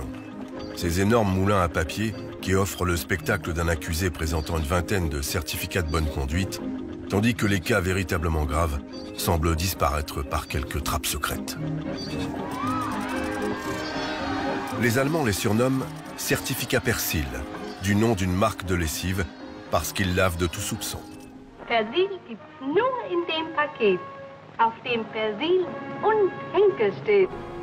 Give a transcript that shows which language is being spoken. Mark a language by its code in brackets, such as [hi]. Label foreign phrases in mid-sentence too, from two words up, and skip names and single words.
[fr] Ces énormes moulins à papier qui offrent le spectacle d'un accusé présentant une vingtaine de certificats de bonne conduite, tandis que les cas véritablement graves semblent disparaître par quelques trappes secrètes. » Les Allemands les surnomment « certificats Persil », du nom d'une marque de lessive, parce qu'ils lavent de tout soupçon. [de] Persil gibt's nur in dem Paket, auf dem Persil und Henkel steht.